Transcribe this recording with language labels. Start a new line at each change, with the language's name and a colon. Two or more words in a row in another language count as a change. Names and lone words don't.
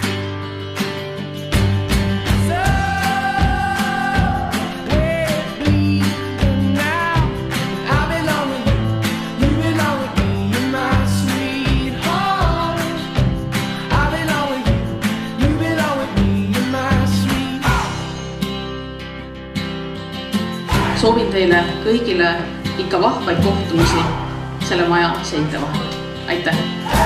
English: So, we're bleeding now. I belong with you, you belong with me, you're my sweetheart. I belong with you, you belong with me, you're my sweetheart.
Estonian: Soovin teile kõigile ikka vahvaid kohtumisi selle maja seinte vahel. Aitäh!